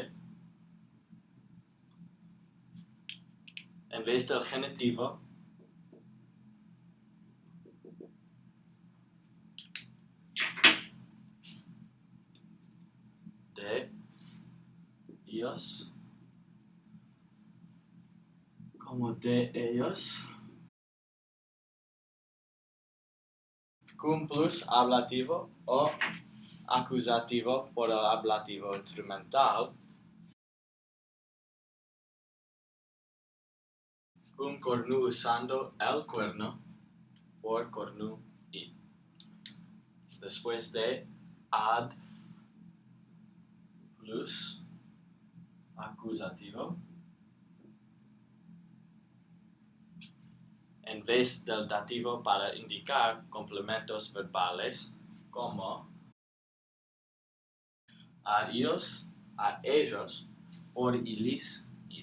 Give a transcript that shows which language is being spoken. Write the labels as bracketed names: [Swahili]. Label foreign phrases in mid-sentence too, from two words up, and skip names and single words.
[Spanish] del genitivo de ellos como de ellos, cum plus ablativo o acusativo por el ablativo instrumental, [Latin] cum cornu [Spanish] usando el cuerno por cornu y. Después de ad plus acusativo, en vez del dativo para indicar complementos verbales como a ellos, por ilis, id.